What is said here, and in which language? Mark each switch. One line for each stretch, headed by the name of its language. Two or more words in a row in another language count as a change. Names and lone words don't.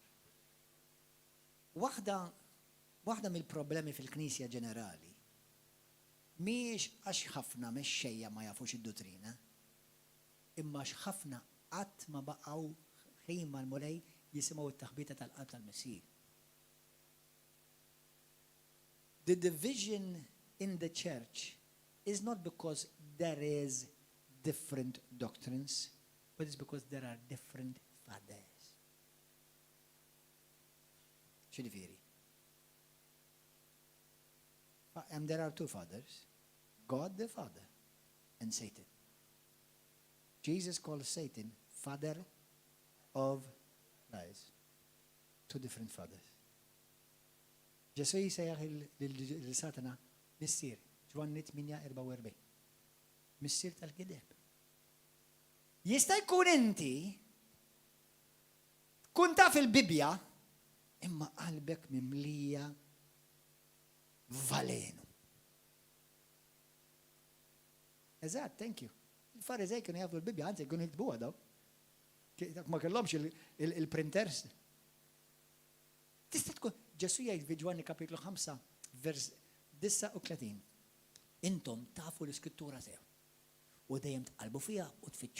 Maltese: Waħda mill-problemi fil-Knisja ġenerali mhijiex għax ħafna mexxejja ma jafux id-dottrina, imma għax ħafna qatt ma baqgħu ħin mal-mulej jisimgħu t-taħbita tal-qalb tal-Messier.
English: The division in the church is not because there is different doctrines, but it's because there are different fathers.
Maltese: X'jiġifieri?
English: And there are two fathers, God the Father and Satan. Jesus calls Satan father of lies. Two different fathers.
Maltese: Ġesu jisejjaħ il-Satana missier, Ġwanni 8:44. Missier tal-kideb. Jista' jkun inti tkun taf il-Bibja imma qalbek mimlija valenu. Eżatt,
English: thank you.
Maltese: Il-Farizej kienu jafu l-Bibja, għanzi kienu jiktbuha daw. Ma kellhomx il-printers. Tista' tkun, Ġesu jgħid fi Ġwanni kapitlu 5, vers 39. Intom tafu l-Iskrittura sew u dejjem tqalbu fiha u tfittxu.